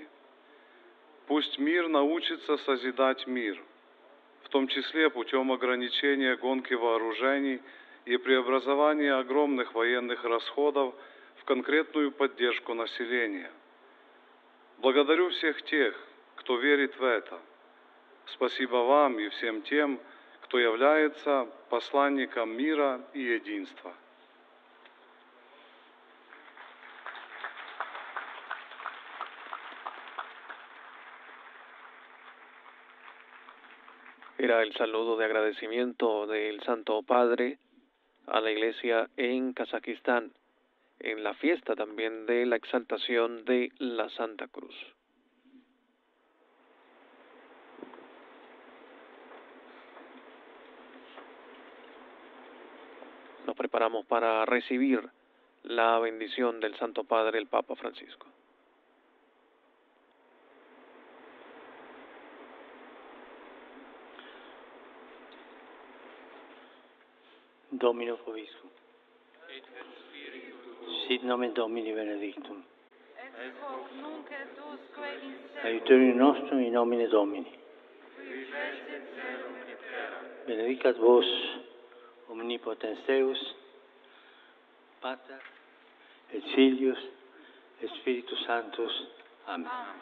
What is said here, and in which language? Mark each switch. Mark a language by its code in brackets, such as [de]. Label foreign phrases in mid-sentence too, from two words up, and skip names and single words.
[ru] Пусть мир научится созидать мир, в том числе путем ограничения гонки вооружений и преобразования огромных военных расходов в конкретную поддержку населения. Благодарю всех тех, кто верит в это. Спасибо вам и всем тем, кто является посланником мира и единства. [es] Era el saludo de agradecimiento del Santo Padre a la Iglesia en Kazajistán, en la fiesta también de la exaltación de la Santa Cruz. Nos preparamos para recibir la bendición del Santo Padre, el Papa Francisco. [la] Domino Vobiscum. Sit nomen Domini benedictum. Ex hoc nunc et usque in Aiuterium nostrum in nomine Domini. qui fecit celum et terra. Benedicat vos, omnipotens Deus, Pater, et Filius, et Spiritus Sanctus. Amen.